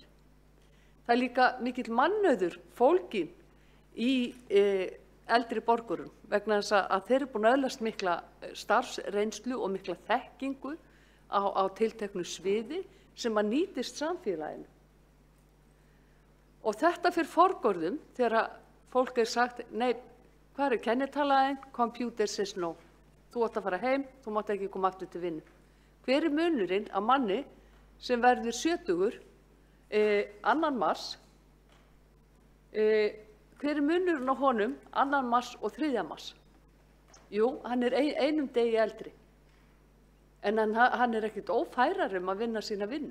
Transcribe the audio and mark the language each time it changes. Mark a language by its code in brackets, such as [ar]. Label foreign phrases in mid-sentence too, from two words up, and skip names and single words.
[is] Það er líka mikill mannauður fólginn í eldri borgurum vegna þess að þeir eru búin að öðlast mikla starfsreynslu og mikla þekkingu á tilteknu sviði sem að nýtist samfélaginu. Og þetta fyrir forgörðum þegar fólk sagt, nei, hvað kennitalaðin? [en] Computer says no. [is] Þú átt að fara heim, þú mátt ekki koma aftur til vinnu. Hver er munurinn að manni sem verður 70 2. mars? Hver er munurinn á honum 2. mars og 3. mars? Jú, hann er einum degi eldri. En hann er ekkert ófærar að vinna sína vinnu.